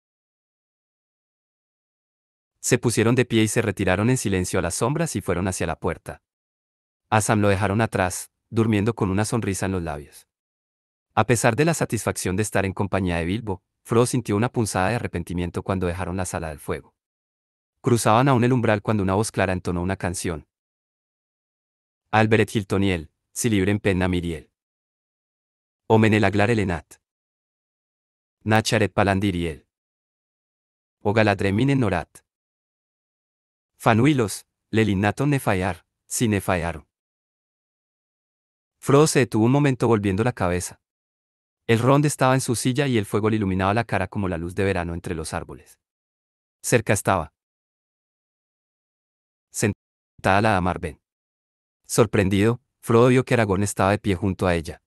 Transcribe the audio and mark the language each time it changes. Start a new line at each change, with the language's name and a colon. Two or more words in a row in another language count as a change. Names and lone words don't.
Spanish: Se pusieron de pie y se retiraron en silencio a las sombras y fueron hacia la puerta. A Sam lo dejaron atrás, durmiendo con una sonrisa en los labios. A pesar de la satisfacción de estar en compañía de Bilbo, Frodo sintió una punzada de arrepentimiento cuando dejaron la sala del fuego. Cruzaban aún el umbral cuando una voz clara entonó una canción.
Sindarin: Alberet Hiltoniel, si libre en penna Miriel. Omenelaglar Elenat. Nacharet Palandiriel. O Galadreminen Norat. Fanuilos, Lelinaton Nefayar, si Nefayaron.
Spanish: Frodo se detuvo un momento volviendo la cabeza. El Rond estaba en su silla y el fuego le iluminaba la cara como la luz de verano entre los árboles. Cerca estaba sentada la dama Arben. Sorprendido, Frodo vio que Aragorn estaba de pie junto a ella.